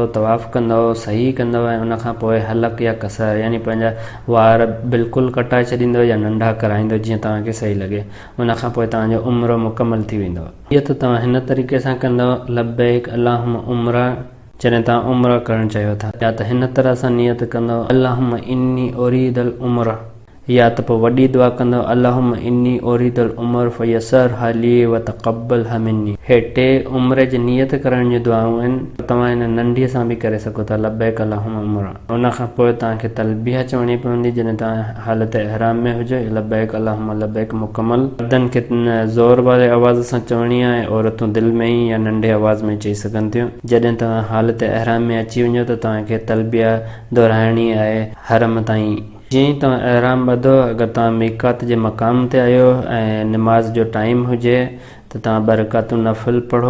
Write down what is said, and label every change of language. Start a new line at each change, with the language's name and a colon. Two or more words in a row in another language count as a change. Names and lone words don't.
Sindhi: तवाफ़ कंदव, सही कंदव ऐं उनखां पोइ हलक या कसर यानी पंहिंजा वार बिल्कुलु कटाए छॾींदव या नंढा कराईंदव जीअं तव्हांखे सही लॻे। उनखां पोइ तव्हांजो उम्रो मुकमल थी वेंदो। इहा त तव्हां हिन तरीक़े सां कंदव,
Arabic: لبيك اللهم عمرة,
Sindhi: जॾहिं तव्हां उम्रा करणु चाहियो था। या त हिन तरह सां नियत कंदव
Arabic: اللهم إني أريد العمرة,
Sindhi: या त पोइ वॾी दुआ कंदव
Arabic: اللهم إني أريد العمرة فيسرها لي و تقبلها مني.
Sindhi: हे टे उम्रे जी नियत करण जी दुआऊं आहिनि। तव्हां हिन नंढीअ सां बि करे सघो था,
Arabic: لبيك اللهم عمرة.
Sindhi: उनखां पोइ तव्हांखे तलबिया चवणी पवंदी जॾहिं तव्हां हालत अहराम में हुजो।
Arabic: لبيك اللهم لبيك मुकमल।
Sindhi: मर्दनि खे ज़ोर वारे आवाज़ सां चवणी आहे, औरतूं दिलि में ई या नंढे आवाज़ में चई सघनि थियूं। जॾहिं तव्हां हालत अहराम में अची वञो त तव्हांखे तलबिया दोहिराइणी आहे हरम ताईं। जीअं ई तव्हां अहराम ॿधो, अगरि तव्हां मीकात जे मक़ाम ते आहियो ऐं निमाज़ जो टाइम हुजे त तव्हां बरकातूं नफ़िल पढ़ो।